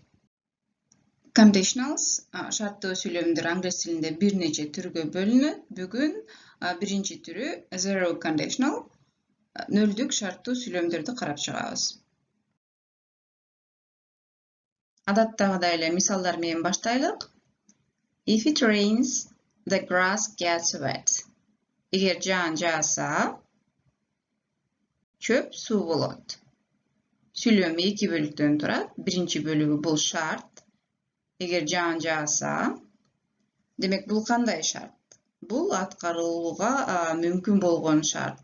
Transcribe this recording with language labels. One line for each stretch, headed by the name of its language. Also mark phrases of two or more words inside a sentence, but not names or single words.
Kyrgyz: Conditionals, шарттуу сүйлөмдөр англис тилинде бир нече түргө бөлүнөт. Бүгүн биринчи түрү
English: zero conditional,
Kyrgyz: нөлдүк шарттуу сүйлөмдөрдү карап чыгабыз. Адаттагыдай эле мисалдар менен баштайлык.
English: If it rains, the grass gets wet.
Kyrgyz: Эгер жаан жааса, чөп суу болот. Сүйлөм эки бөлүктөн турат. Биринчи бөлүгү бул шарт. Эгер жаан жааса, демек бул кандай шарт? Бул аткарылууга мүмкүн болгон шарт.